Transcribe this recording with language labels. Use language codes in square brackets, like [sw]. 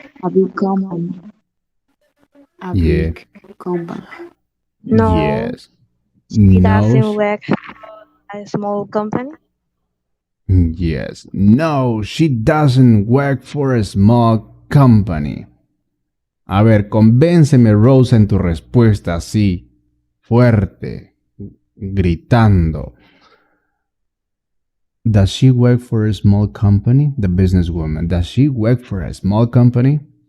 [en] A big company. A big company. No. Yes. She doesn't work for a small company. Yes. No, she doesn't work for a small company. [es] A ver, convénceme, Rosa, en tu respuesta así, fuerte, gritando. [en] Does she work for a small company? The businesswoman. Does she work for a small company?